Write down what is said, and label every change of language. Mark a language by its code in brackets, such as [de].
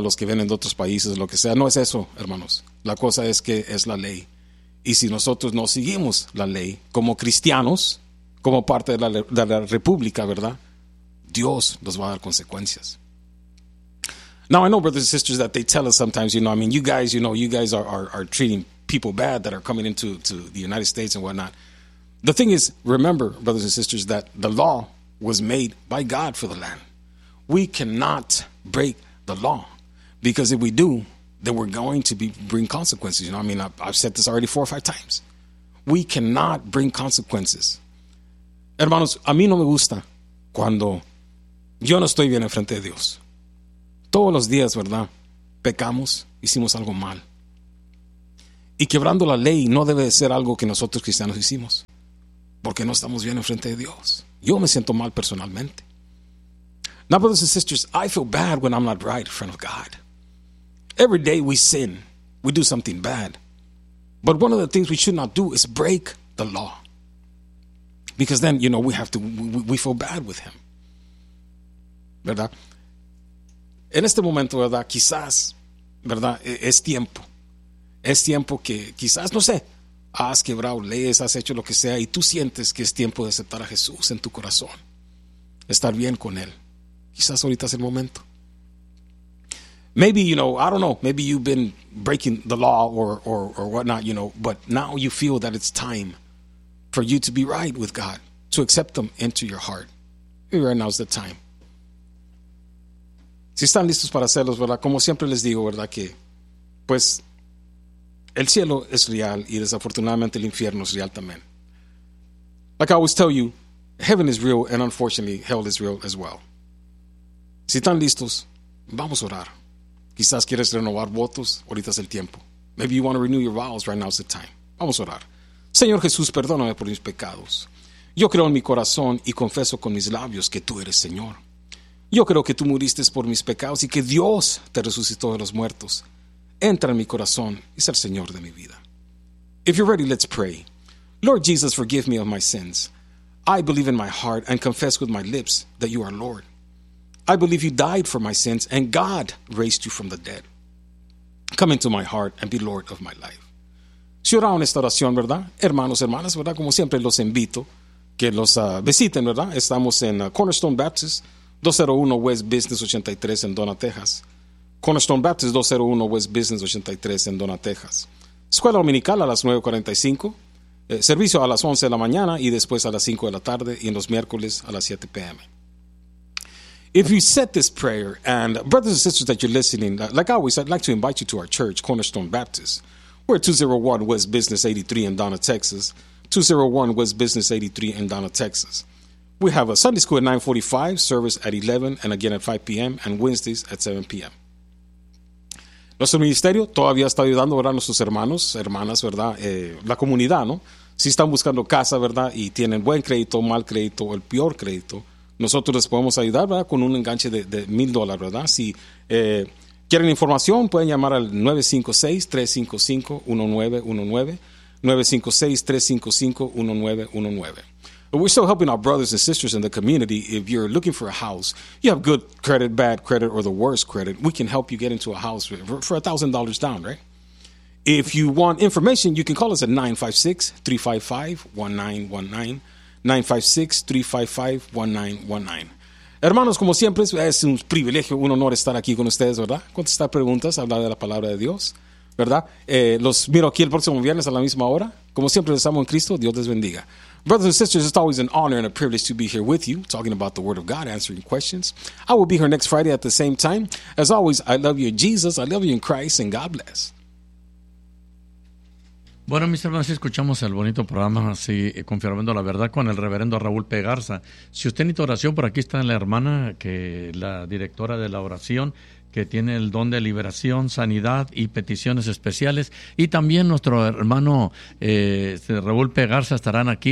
[es] Los que vienen de otros países, lo que sea. No es eso, hermanos. La cosa es que es la ley. Y si nosotros no seguimos la ley como cristianos, como parte de la república, ¿verdad? Dios nos va a dar consecuencias. [en] Now, I know, brothers and sisters, that they tell us sometimes, you know, I mean, you guys are treating people bad that are coming into to the United States and whatnot. The thing is, remember, brothers and sisters, that the law was made by God for the land. We cannot break the law, because if we do, then we're going to be bring consequences. You know, I mean, I've said this already 4 or 5 times. We cannot bring consequences. [es] Hermanos, a mí no me gusta cuando yo no estoy bien enfrente de Dios. Todos los días, ¿verdad? Pecamos, hicimos algo mal. Y quebrando la ley no debe de ser algo que nosotros cristianos hicimos, porque no estamos bien enfrente de Dios. Yo me siento mal personalmente. [en] Now, brothers and sisters, I feel bad when I'm not right in front of God. Every day we sin, we do something bad. But one of the things we should not do is break the law. Because then, you know, we feel bad with him. [es] ¿Verdad? En este momento, ¿verdad? Quizás, ¿verdad? Es tiempo. Es tiempo que quizás, no sé, has quebrado leyes, has hecho lo que sea, y tú sientes que es tiempo de aceptar a Jesús en tu corazón. Estar bien con él. Quizás ahorita es el momento. [en] Maybe, you know, I don't know, maybe you've been breaking the law or whatnot, you know, but now you feel that it's time for you to be right with God, to accept him into your heart. Maybe right now is the time. [es] Si están listos para hacerlos, ¿verdad? Como siempre les digo, ¿verdad? Que, pues, el cielo es real y desafortunadamente el infierno es real también. [en] Like I always tell you, heaven is real and unfortunately hell is real as well. [es] Si están listos, vamos a orar. Quizás quieres renovar votos, ahorita es el tiempo. [en] Maybe you want to renew your vows, right now is the time. [es] Vamos a orar. Señor Jesús, perdóname por mis pecados. Yo creo en mi corazón y confieso con mis labios que tú eres Señor. Yo creo que tú muriste por mis pecados y que Dios te resucitó de los muertos. Entra en mi corazón y sé el Señor de mi vida. [en] If you're ready, let's pray. Lord Jesus, forgive me of my sins. I believe in my heart and confess with my lips that you are Lord. I believe you died for my sins and God raised you from the dead. Come into my heart and be Lord of my life. [es] Si oraron esta oración, ¿verdad? Hermanos, hermanas, ¿verdad? Como siempre los invito que los visiten, ¿verdad? Estamos en Cornerstone Baptist, 201 West Business 83 en Donna, Texas. Cornerstone Baptist, 201 West Business 83 en Donna, Texas. Escuela Dominical a las 9:45. Servicio a las 11 de la mañana y después a las 5 de la tarde y en los miércoles a las 7 p.m. [en] If you said this prayer, and brothers and sisters that you're listening, like always, I'd like to invite you to our church, Cornerstone Baptist. We're 201 West Business 83 in Donna, Texas. 201 West Business 83 in Donna, Texas. We have a Sunday school at 9:45, service at 11, and again at 5 p.m., and Wednesdays at 7 p.m. [es] Nuestro ministerio todavía está ayudando, ¿verdad? Nuestros hermanos, hermanas, ¿verdad? La comunidad, ¿no? Si están buscando casa, ¿verdad? Y tienen buen crédito, mal crédito, o el peor crédito. Nosotros les podemos ayudar, ¿verdad? Con un enganche de $1,000, ¿verdad? Si quieren información, pueden llamar al 956-355-1919, 956-355-1919. [en] We're still helping our brothers and sisters in the community. If you're looking for a house, you have good credit, bad credit, or the worst credit, we can help you get into a house for $1,000 down, right? If you want information, you can call us at 956-355-1919. 956-355-1919. [es] Hermanos, como siempre, es un privilegio, un honor estar aquí con ustedes, ¿verdad? Contestar preguntas, hablar de la palabra de Dios, ¿verdad? Los miro aquí el próximo viernes a la misma hora. Como siempre, les amo en Cristo. Dios les bendiga. [en] Brothers and sisters, it's always an honor and a privilege to be here with you, talking about the Word of God, answering questions. I will be here next Friday at the same time. As always, I love you in Jesus, I love you in Christ, and God bless. [es] Bueno, mis hermanos, escuchamos el bonito programa, así, confirmando la verdad, con el reverendo Raúl P. Garza. Si usted necesita oración, por aquí está la hermana, que la directora de la oración, que tiene el don de liberación, sanidad y peticiones especiales. Y también nuestro hermano Raúl P. Garza estarán aquí.